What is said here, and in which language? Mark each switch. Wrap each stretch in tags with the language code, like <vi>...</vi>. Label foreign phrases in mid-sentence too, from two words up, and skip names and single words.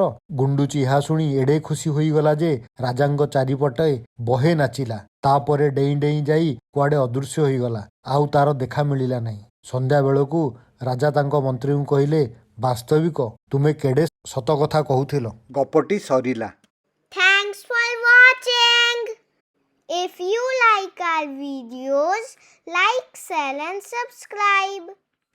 <or>ଗୁଣ୍ଡୁଚି ଏହା ଶୁଣି ଏଡ଼େ ଖୁସି ହୋଇଗଲା ଯେ ରାଜାଙ୍କ ଚାରିପଟେ ବହେ ନାଚିଲା। ତାପରେ ଡେଇଁ ଡେଇଁ ଯାଇ କୁଆଡ଼େ ଅଦୃଶ୍ୟ ହୋଇଗଲା। ଆଉ ତାର ଦେଖା ମିଳିଲା ନାହିଁ। ସନ୍ଧ୍ୟା ବେଳକୁ ରାଜା ତାଙ୍କ ମନ୍ତ୍ରୀଙ୍କୁ କହିଲେ, ବାସ୍ତବିକ ତୁମେ କେଡ଼େ ସତ କଥା କହୁଥିଲ। ଗପଟି ସରିଲା।</or> <en>Thanks for watching. If you like our videos, like, share and subscribe.</en>